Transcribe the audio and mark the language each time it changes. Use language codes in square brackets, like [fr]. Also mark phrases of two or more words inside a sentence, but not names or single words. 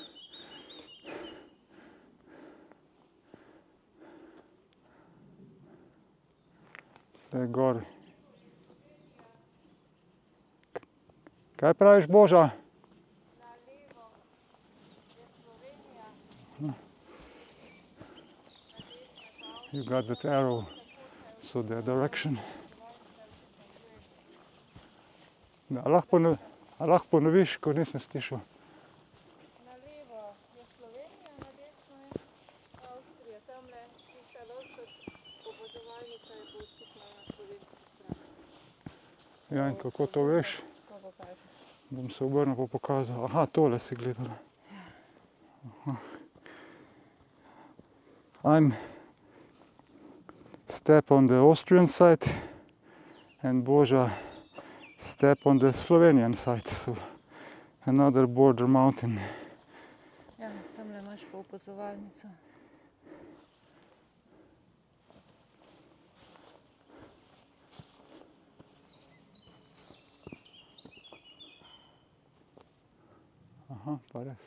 [sl] Tle gor. Kaj praviš, Boža? Na levo je Slovenija. [en] You got that arrow, so the direction. [sl] A lahko ponoviš, ko nisem slišal? Na levo je Slovenija, na desno je Avstrija. Tamle tista lovska opazovalnica je pa očitno na slovenski strani. Ja, in kako to veš? Pa pa pokažeš. Bom se obrnil pa pokazal. Aha, tole si gledala. Aha. [en] I'm step on the Austrian side and Boža step on the Slovenian side. So another border mountain. [sl] Ja, tamle imaš pa opazovalnico. Aha, pa res.